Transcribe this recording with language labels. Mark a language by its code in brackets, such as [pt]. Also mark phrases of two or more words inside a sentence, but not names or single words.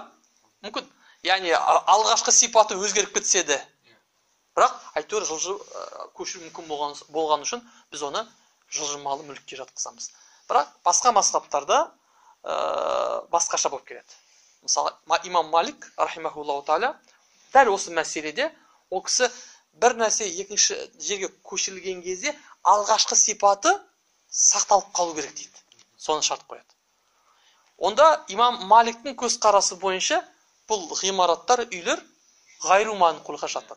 [kk] Мүмкін. Яғни алғашқы сипаты өзгеріп кетсе де, бірақ әйтеуір көшіру мүмкін болған үшін біз оны жылжымалы мүлікке жатқызамыз. Бірақ басқа мазхабтарда басқаша болып келеді. Мысалы, имам Малик, [ar] رحمه الله تعالى, [kk] дәл осы мәселеде ол кісі бір нәрсе екінші жерге көшірілген кезде алғашқы сипаты сақталып қалу керек дейді. Соны шарт қояды. Онда имам Маликтің көзқарасы бойынша бұл ғимараттар, үйлер [ar] غير منقولға [kk] жатады.